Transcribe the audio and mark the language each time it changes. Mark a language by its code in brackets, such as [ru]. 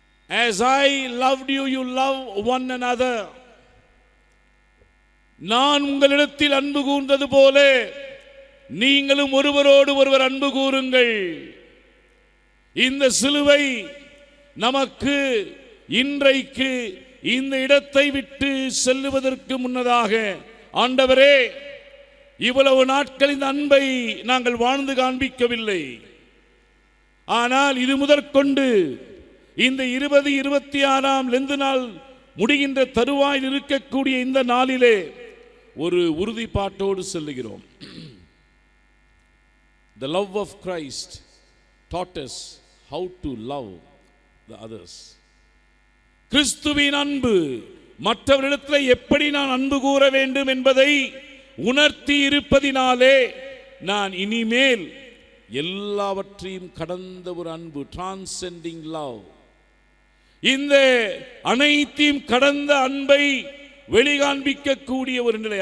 [en] As I loved you, you love one another. [ta] நான் உங்களிடத்தில் அன்பு கூர்ந்தது போல நீங்களும் ஒருவரோடு ஒருவர் அன்பு கூறுங்கள். இந்த சிலுவை நமக்கு இன்றைக்கு இந்த இடத்தை விட்டு செல்லுவதற்கு முன்னதாக, ஆண்டவரே, இவ்வளவு நாட்கள் இந்த அன்பை நாங்கள் வாழ்ந்து காண்பிக்கவில்லை, ஆனால் இது முதற்கொண்டு இந்த 2026ஆம் லெந்து நாள் முடிகின்ற தருவாயில் இருக்கக்கூடிய இந்த நாளிலே ஒரு உறுதிப்பாட்டோடு செல்லுகிறோம். [en] The love of Christ taught us how to love the others. [ta] கிறிஸ்துவின் அன்பு மற்றவரிடத்தில் எப்படி நான் அன்பு கூற வேண்டும் என்பதை உணர்த்தி இருப்பதினாலே நான் இனிமேல் எல்லாவற்றையும் கடந்த ஒரு அன்பு, [en] transcending love, [ta] இந்த அனைத்தையும் கடந்த அன்பை வெளிகாண்பிக்கக்கூடிய ஒரு நிலை.